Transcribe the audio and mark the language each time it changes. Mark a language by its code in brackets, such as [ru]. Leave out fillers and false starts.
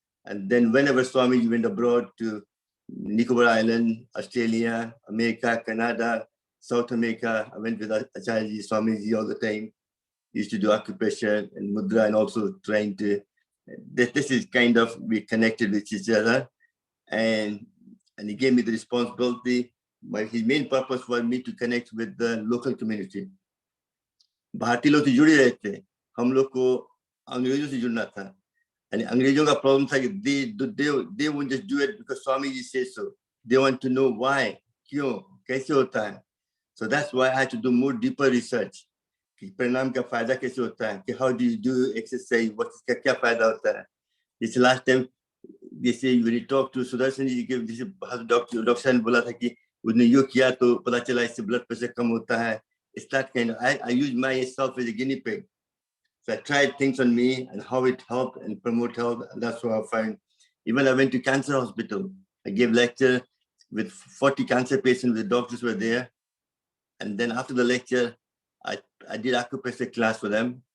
[en] And then whenever Swami went abroad to Nicobar Island, Australia, America, Canada, South America, I went with Acharya Swamiji all the time. Used to do acupressure and mudra, and also trying to, this is kind of, we connected with each other. And he gave me the responsibility. But his main purpose was me to connect with the local community. [hi] भारतीय लोग से जुड़े रहे थे, हम लोग को अंग्रेजों से जुड़ना था. [en] And [hi] अंग्रेजों का problem था कि [en] they won't just do it because Swamiji says so. They want to know why, [hi] क्यों, कैसे होता है. [en] So that's why I had to do more deeper research. [hi] कि परिणाम का फायदा कैसे होता है, कि [en] how do you do exercise, what [hi] इसका क्या फायदा होता है. [en] This last time, [hi] जैसे [en] when you talk to [hi] Sudarshan जी के, जैसे डॉक्टर ने बोला था कि उसने यो किया तो पता चला इससे ब्लड प्रेशर कम होता है. [en] It's that kind of, I use myself as a guinea pig. So I tried things on me and how it helped and promote health. And that's what I find. Even I went to cancer hospital. I gave lecture with 40 cancer patients. The doctors were there. And then after the lecture, I did acupressure class for them.